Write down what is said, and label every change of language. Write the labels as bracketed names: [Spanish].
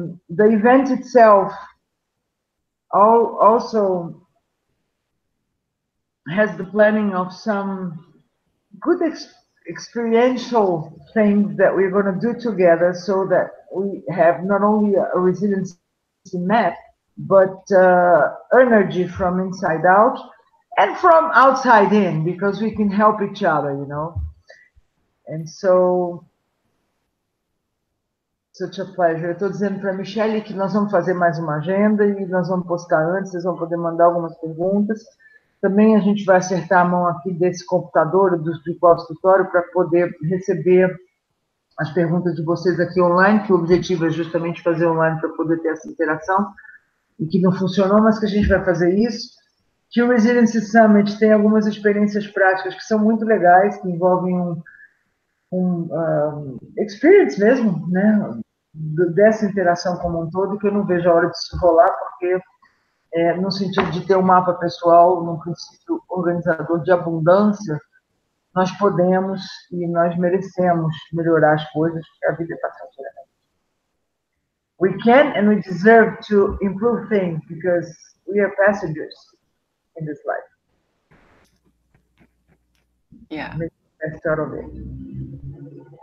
[English] The event itself also has the planning of some good experiential things that we're going to do together, so that we have not only a resiliency map, but energy from inside out and from outside in, because we can help each other, you know. And so, such a pleasure. [Portuguese] Eu estou dizendo para a Michele que nós vamos fazer mais uma agenda e nós vamos postar antes, vocês vão poder mandar algumas perguntas. Também a gente vai acertar a mão aqui desse computador, do escritório, para poder receber as perguntas de vocês aqui online, que o objetivo é justamente fazer online para poder ter essa interação, e que não funcionou, mas que a gente vai fazer isso. Que o Resiliency Summit tem algumas experiências práticas que são muito legais, que envolvem experience mesmo, né, dessa interação como um todo, que eu não vejo a hora de se rolar, porque no sentido de ter um mapa pessoal, num princípio organizador de abundância, nós podemos e nós merecemos melhorar as coisas, porque a vida é passageira. [English] We can and we deserve to improve things, because we are passengers in this life. Yeah. Make the best out of it.